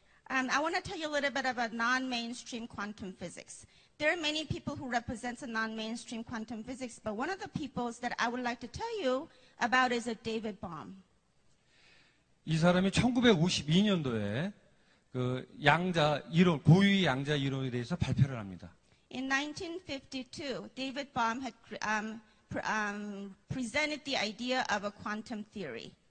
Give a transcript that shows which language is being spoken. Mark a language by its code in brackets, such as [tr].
[en] I want to tell you a little bit about non-mainstream quantum physics. There are many people who represent the non-mainstream quantum physics, but one of the peoples that I would like to tell you about is a David Bohm. [ko] 이 사람이 1952년도에 그 양자 이론, 고유의 양자 이론에 대해서 발표를 합니다. [en] In 1952, David Bohm had presented the idea of a quantum theory.